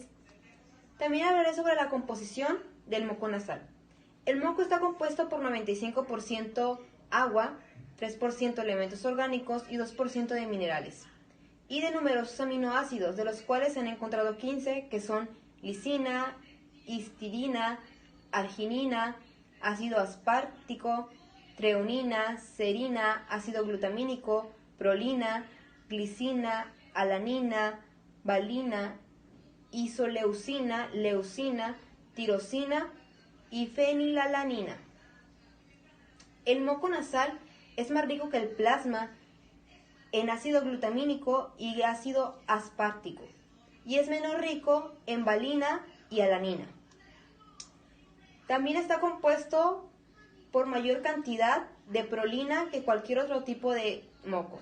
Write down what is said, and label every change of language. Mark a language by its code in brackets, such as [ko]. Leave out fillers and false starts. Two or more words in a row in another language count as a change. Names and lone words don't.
[es] También hablaré sobre la composición del moco nasal. El moco está compuesto por 95% agua, 3% elementos orgánicos y 2% de minerales, y de numerosos aminoácidos, de los cuales se han encontrado 15, que son lisina, histidina, arginina, ácido aspartico, treonina, serina, ácido glutamínico, prolina, glicina, alanina, valina, isoleucina, leucina, tirosina y fenilalanina. El moco nasal es más rico que el plasma en ácido glutamínico y ácido aspartico, y es menos rico en valina y alanina. También está compuesto por mayor cantidad de prolina que cualquier otro tipo de moco.